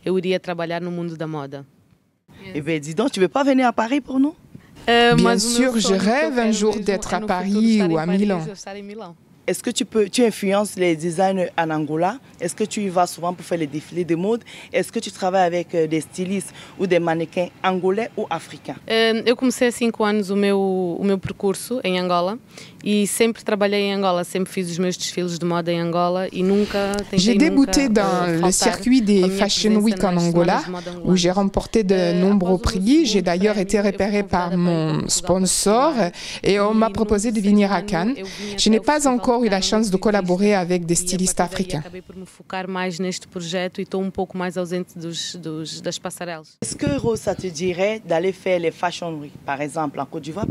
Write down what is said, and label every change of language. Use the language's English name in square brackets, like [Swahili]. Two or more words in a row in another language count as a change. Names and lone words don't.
[French] Eh bien, dis donc, tu ne veux pas venir à Paris pour nous? Bien sûr, je rêve un jour d'être à Paris ou à Milan. Est-ce que tu influences les designers en Angola? Est-ce que tu y vas souvent pour faire les défilés de mode? Est-ce que tu travailles avec des stylistes ou des mannequins angolais ou africains? [Portuguese] Eu comecei há 5 anos o meu percurso em Angola e sempre trabalhei em Angola, sempre fiz os meus desfiles de moda em Angola e nunca tentei. [French] J'ai débuté dans le circuit des Fashion Week en Angola où j'ai remporté de nombreux prix. J'ai d'ailleurs été repérée par mon sponsor et on m'a proposé de venir à Cannes. Je n'ai pas encore eu la chance de collaborer avec des stylistes africains. Est-ce que Rose, ça te dirait d'aller faire les Fashion Week, par exemple, en Côte d'Ivoire?